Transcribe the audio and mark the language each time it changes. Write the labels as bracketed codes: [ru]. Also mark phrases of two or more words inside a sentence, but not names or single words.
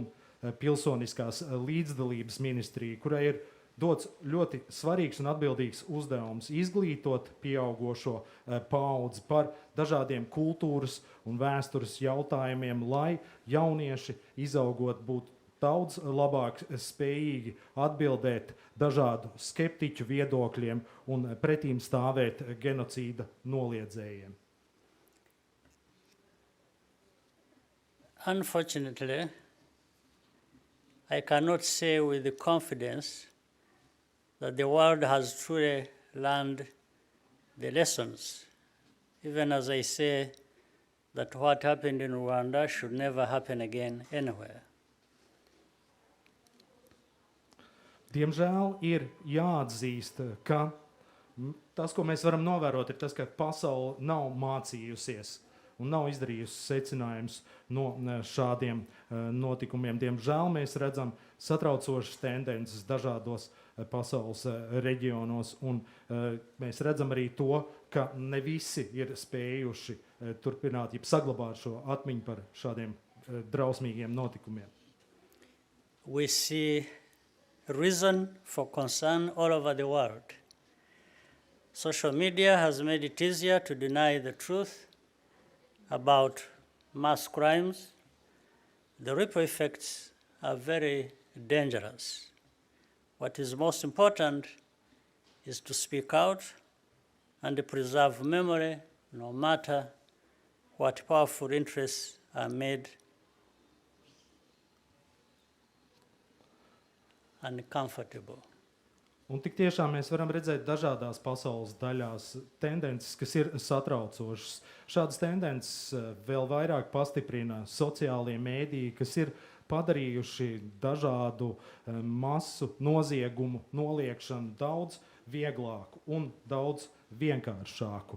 [lv] pilsoniskās līdzdalības ministrija, kurai ir dots ļoti svarīgs un atbildīgs uzdevums izglītot pieaugošo paudzi par dažādiem kultūras un vēstures jautājumiem, lai jaunieši izaugot būtu daudz labāk spējīgi atbildēt dažādu skeptiķu viedokļiem un pretīm stāvēt genocīda noliedzējiem. [en] Unfortunately, I cannot say with confidence that the world has truly learned the lessons, even as I say that what happened in Rwanda should never happen again anywhere. [lv] Diemžēl ir jāatzīst, ka tas, ko mēs varam novērot, ir tas, ka pasaule nav mācījusies un nav izdarījusi secinājumus no šādiem notikumiem. Diemžēl mēs redzam satraucošas tendences dažādos pasaules reģionos, un mēs redzam arī to, ka ne visi ir spējuši turpināt, ja saglabāt šo atmiņu par šādiem drausmīgiem notikumiem. [en] We see reason for concern all over the world. Social media has made it easier to deny the truth about mass crimes. The ripple effects are very dangerous. What is most important is to speak out and preserve memory, no matter what powerful interests are made uncomfortable. [lv] Un tik tiešām mēs varam redzēt dažādās pasaules daļās tendences, kas ir satraucošas. Šādas tendences vēl vairāk pastiprina sociālie mēdīji, kas ir padarījuši dažādu masu noziegumu noliekšanu daudz vieglāku un daudz vienkāršāku.